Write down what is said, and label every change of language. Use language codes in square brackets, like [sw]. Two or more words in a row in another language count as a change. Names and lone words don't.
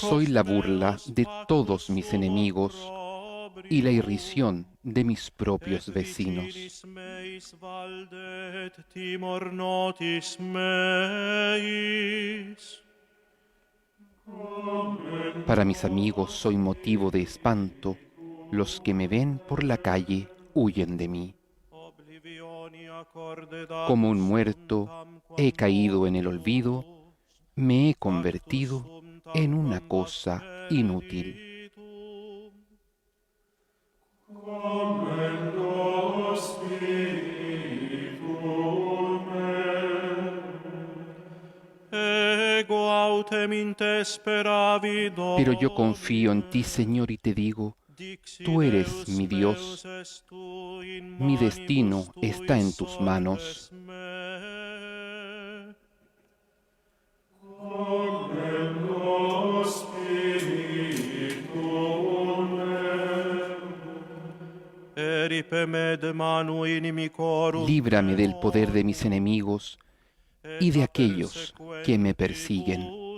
[es] Soy la burla [la] meus [es] de [la] factus [es] todos mis enemigos y la [la] opprobrium, [es] irrisión de mis propios [la] et [es] vecinos. [la] vicinis meis valdet timor notis meis. [es] Para mis amigos soy motivo de espanto. Los que me ven por la calle huyen de mí. [la] Oblivionia [es] Como un muerto, he caído en el olvido, me he convertido en una cosa inútil. [la] Ego autem in te speravi, [es] Pero yo confío en ti, Señor, y te digo, tú eres mi Dios. Mi destino está en tus manos. Líbrame del poder de mis enemigos y de aquellos que me persiguen.